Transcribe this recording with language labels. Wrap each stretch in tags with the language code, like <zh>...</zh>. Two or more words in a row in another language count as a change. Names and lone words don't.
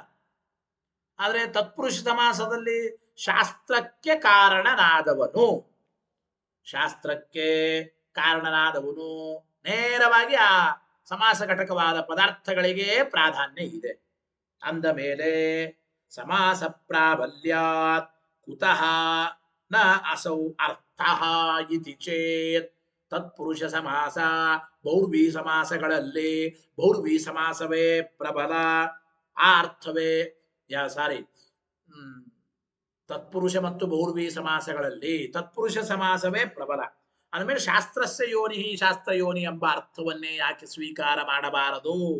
<kn>ಆದರೆ ತತ್ಪುರುಷ ಸಮಾಸದಲ್ಲಿ ಶಾಸ್ತ್ರಕ್ಕೆ ಕಾರಣನಾದವನು, ಶಾಸ್ತ್ರಕ್ಕೆ ಕಾರಣನಾದವನು ನೇರವಾಗಿ ಆ ಸಮಾಸ ಘಟಕವಾದ ಪದಾರ್ಥಗಳಿಗೆ ಪ್ರಾಧಾನ್ಯ ಇದೆ. ಅಂದ ಮೇಲೆ</kn> <sa>ಸಮಾಸ ಪ್ರಾಬಲ್ಯಾತ್ ಕುತಃ ನ ಅಸೌ ಅರ್ಥಃ ಇತಿ ಚೇತ್</sa> <kn>ತತ್ಪುರುಷ ಸಮಾಸ ಬಹುರ್ವಿ ಸಮಾಸಗಳಲ್ಲಿ ಬಹುರ್ವಿ ಸಮಾಸವೇ ಪ್ರಬಲ. ಆ ಅರ್ಥವೇ ತತ್ಪುರುಷ ಮತ್ತು ಬಹುರ್ವಿ ಸಮಾಸಗಳಲ್ಲಿ ತತ್ಪುರುಷ ಸಮಾಸವೇ ಪ್ರಬಲ. ಅಂದಮೇಲೆ</kn> <sa>ಶಾಸ್ತ್ರಸ್ಯ ಯೋನಿ ಶಾಸ್ತ್ರ ಯೋನಿ</sa> <kn>ಎಂಬ ಅರ್ಥವನ್ನೇ ಯಾಕೆ ಸ್ವೀಕಾರ ಮಾಡಬಾರದು?</kn>